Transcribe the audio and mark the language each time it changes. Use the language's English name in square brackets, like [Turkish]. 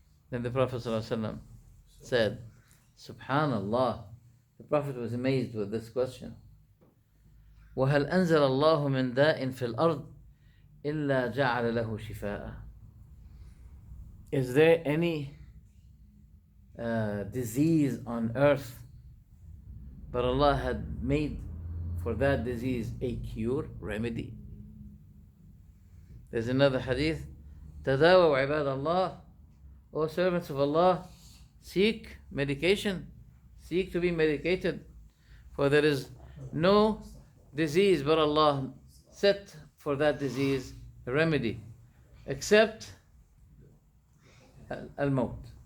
[English] Then the Prophet ﷺ said, Subhanallah. The Prophet was amazed with this question. [Arabic] وهل أنزل الله من داء في الأرض إلا جعل له شفاء? [English] Is there any disease on earth, but Allah had made for that disease a cure, remedy? There's another hadith, [Arabic] تداووا عباد الله, [English] O servants of Allah, seek medication, seek to be medicated, for there is no disease but Allah set for that disease a remedy, except al-maut.